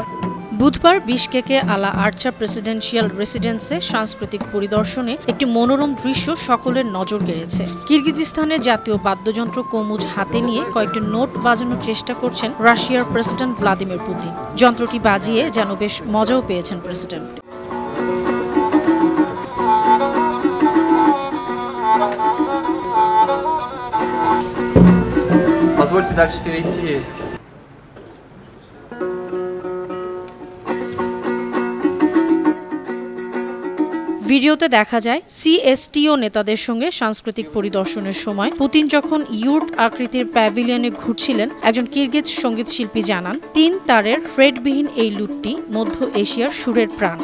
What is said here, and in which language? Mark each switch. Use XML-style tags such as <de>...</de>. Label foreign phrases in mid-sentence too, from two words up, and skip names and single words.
<bn>বুধবার বিশকেকে আলা আর্চা প্রেসিডেন্সিয়াল রেসিডেন্সে সাংস্কৃতিক পরিদর্শনে একটি মনোরম দৃশ্য সকলের নজর কেড়েছে। কিরগিজস্তানের জাতীয় বাদ্যযন্ত্র কোমুজ হাতে নিয়ে কয়েকটি নোট বাজানোর চেষ্টা করছেন রাশিয়ার প্রেসিডেন্ট ভ্লাদিমির পুতিন। যন্ত্রটি বাজিয়ে যেন বেশ মজাও পেয়েছেন প্রেসিডেন্ট।</bn> <ru>Позвольте дальше перейти.</ru> <bn>ভিডিওতে দেখা যায় সিএসটিও নেতাদের সঙ্গে সাংস্কৃতিক পরিদর্শনের সময় পুতিন যখন ইউর্ট আকৃতির প্যাভিলিয়নে ঘুরছিলেন, একজন কিরগিজ সঙ্গীত শিল্পী জানান ৩ তারের ফ্রেডবিহীন এই লুটটি মধ্য এশিয়ার সুরের প্রাণ।</bn>